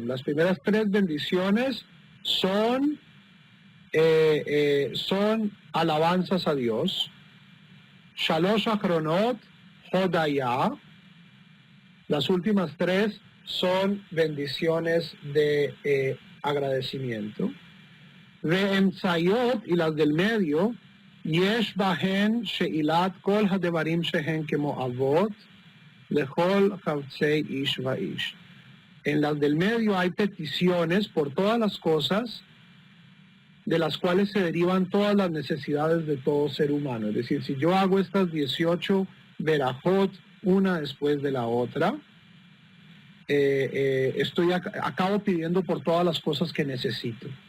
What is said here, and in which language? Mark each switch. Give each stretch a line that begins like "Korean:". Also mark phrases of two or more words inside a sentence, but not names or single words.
Spanish: Las primeras 3 bendiciones son alabanzas a Dios.
Hebrew: שלוש אחרונות, הודאה.
Spanish: Las últimas 3 son bendiciones de agradecimiento. Ve'emtzayot, y las del medio,
Hebrew: יש בהן שאלת כל הדברים שהן כמו אבות לכל חפצי איש ואיש.
Spanish: En las del medio hay peticiones por todas las cosas de las cuales se derivan todas las necesidades de todo ser humano. Es decir, si yo hago estas 18 verajot una después de la otra, acabo pidiendo por todas las cosas que necesito.